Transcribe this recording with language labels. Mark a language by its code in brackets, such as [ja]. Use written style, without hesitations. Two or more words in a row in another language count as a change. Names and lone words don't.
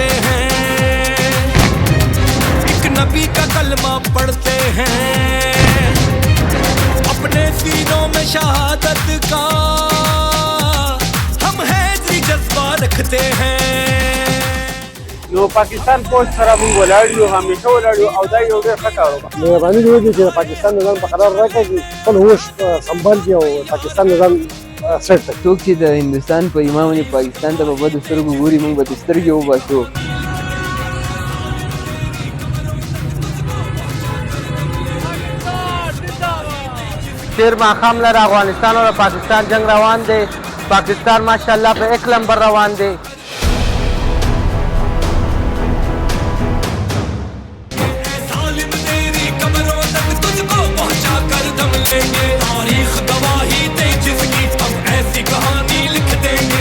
[ur] ہیں، ایک نبی کا کلمہ پڑھتے ہیں، اپنے سینوں میں شہادت کا ہم حیدری جذبہ رکھتے ہیں. [ps] نو پاکستان پوسټ سره موږ ولاړ یو، همیشه ولاړ یو او دا یو ډېر ښه کار وکړ. مهرباني دې وکړي چې د پاکستان نظام په قرار راکړي چې خپل هوش سنبال کړي او پاکستان نظام سیټ کړي. څوک چې د هندوستان په ایمان باندې پاکستان ته په بدو سترګو ګوري، موږ به د سترګې وباسو. تیر ماښام لره افغانستان او پاکستان جنگ روان دی. پاکستان ماشاءالله په 1 نمبر روان دی. [ur] ظالم تیری قبروں تک تجھ کو پہنچا کر دم لیں گے، تاریخ گواہی دے جس کی ہم ایسی کہانی لکھ دیں گے.